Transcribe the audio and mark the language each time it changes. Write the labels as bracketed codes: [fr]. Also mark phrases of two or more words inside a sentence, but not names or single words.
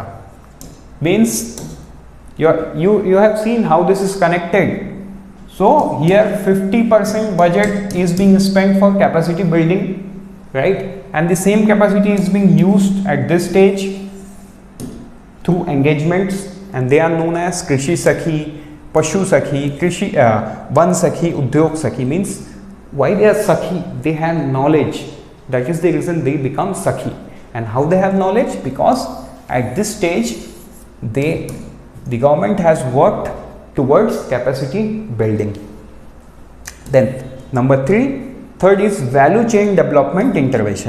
[en] Means you have seen how this is connected. So here 50% budget is being spent for capacity building, right? And the same capacity is being used at this stage through engagements, and they are known as Krishi Sakhi, Pashu Sakhi, Krishi Van Sakhi, Udyog Sakhi. Means why they are Sakhi? They have knowledge. That is the reason they become Sakhi. And how they have knowledge? Because at this stage the government has worked towards capacity building. Then number third is value chain development intervention.